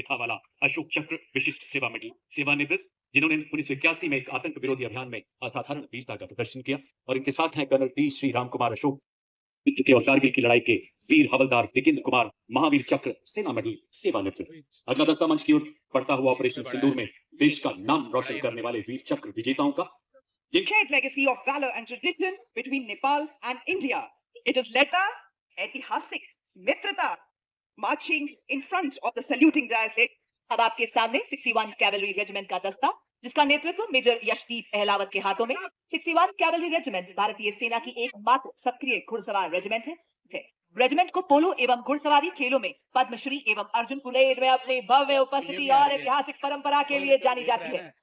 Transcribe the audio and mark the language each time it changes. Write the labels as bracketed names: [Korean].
[Hindi] पिता वाला अशोक चक्र विशिष्ट सेवा मेडल सेवानिवृत्त, जिन्होंने 1981 में एक आतंक विरोधी अभियान में असाधारण वीरता का प्रदर्शन किया। और इनके साथ हैं कर्नल टी श्री राम कुमार अशोक के और कारगिल की लड़ाई के वीर हवलदार दिगेंद्र कुमार महावीर चक्र सेना मेडल सेवानिवृत्त। अगला दस्ता मंच की ओर बढ़ता हुआ ऑपरेशन सिंदूर में देश का नाम रोशन करने वाले वीर चक्र विजेताओं का [English] shared legacy of valor and tradition between Nepal and India. It is led by [Hindi] ऐतिहासिक मित्रता [English] marching in front of the saluting dais. [Hindi] अब आपके सामने 61 कैवलरी रेजिमेंट का दस्ता, जिसका नेतृत्व मेजर यशदीप अहलावत के हाथों में। 61 कैवलरी रेजिमेंट भारतीय सेना की एकमात्र सक्रिय घुड़सवार रेजिमेंट है। रेजिमेंट को पोलो एवं घुड़सवारी खेलों में पद्मश्री एवं अर्जुन पुरस्कार में अपनी भव्य उपस्थिति और ऐतिहासिक परंपरा के लिए जानी जाती है।